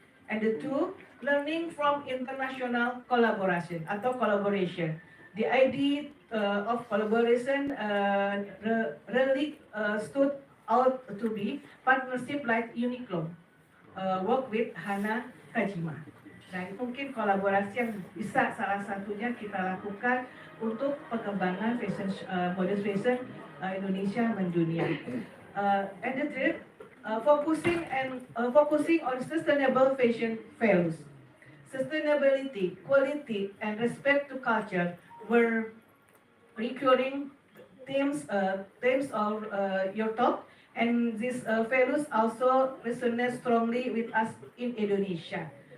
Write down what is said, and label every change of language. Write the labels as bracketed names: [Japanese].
[English] And the two, learning from international collaboration atau collaboration. The idea of collaboration really stood out to be partnership like Uniqlo, work with Hana Kajima. [Indonesian] Dan mungkin kolaborasi yang bisa salah satunya kita lakukan untuk pengembangan fashion, modest fashion Indonesia mendunia. [English] And the third, focusing on sustainable fashion values. Sustainability, quality, and respect to culture were recurring themes of your talk, and these values also resonate strongly with us in Indonesia.